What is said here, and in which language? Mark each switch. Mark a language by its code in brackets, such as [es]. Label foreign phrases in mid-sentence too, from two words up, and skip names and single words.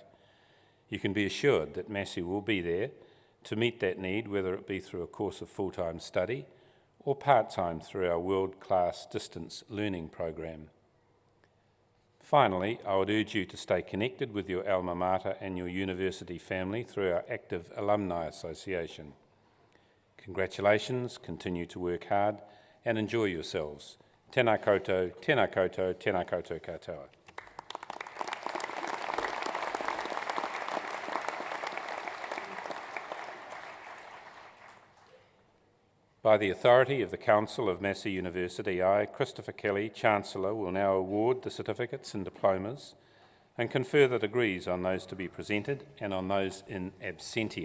[en] You can be assured that Massey will be there to meet that need, whether it be through a course of full-time study or part-time through our world-class distance learning program. Finally, I would urge you to stay connected with your [la] alma mater [en] and your university family through our active alumni association. Congratulations, continue to work hard and enjoy yourselves. [mi] Tēnā koutou, tēnā koutou, tēnā koutou katoa. [en] By the authority of the Council of Massey University, I, Christopher Kelly, Chancellor, will now award the certificates and diplomas and confer the degrees on those to be presented and on those [la] in absentia.